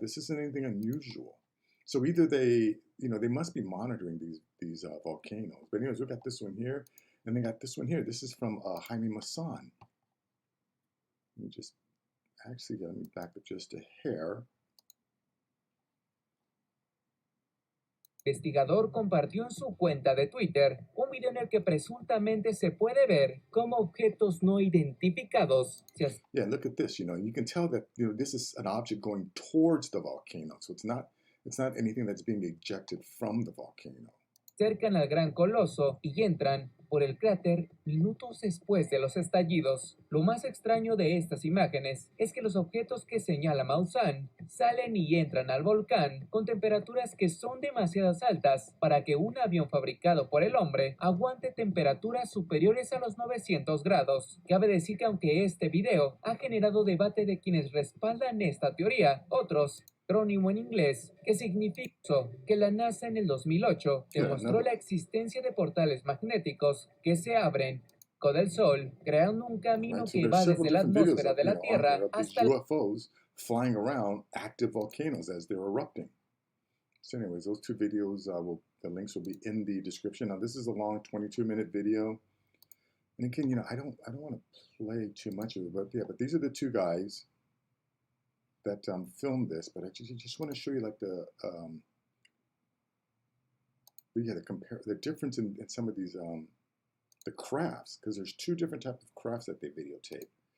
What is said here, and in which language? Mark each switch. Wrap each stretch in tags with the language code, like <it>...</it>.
<en>This isn't anything unusual. So either they must be monitoring these volcanoes. But anyways, we got this one here, and they got this one here. This is from Jaime Maussan. Let me just let me back up just a hair.</en> <es>Investigador compartió en su cuenta de Twitter un video en el que presuntamente se puede ver cómo objetos no identificados se</es> <en>Yeah, look at this. You can tell that this is an object going towards the volcano, so it's not anything that's being ejected from the volcano.</en> <es>acercan al gran coloso y entran por el cráter minutos después de los estallidos. Lo más extraño de estas imágenes es que los objetos que señala Maussan salen y entran al volcán con temperaturas que son demasiado altas para que un avión fabricado por el hombre aguante temperaturas superiores a los 900 grados. Cabe decir que aunque este video ha generado debate de quienes respaldan esta teoría, otros acrónimo en inglés, que significa que la NASA en el 2008 demostró la existencia de portales magnéticos que se abren del Sol, creando un camino que va desde la atmósfera de la Tierra hasta</es> <en>UFOs flying around active volcanoes as they're erupting. So anyways, those two videos, the links will be in the description. Now this is a long 22-minute video. And again, I don't want to play too much of it, but these are the two guys that filmed this, but I just want to show you like the difference in some of these the crafts, because there's two different types of crafts that they videotape.</en>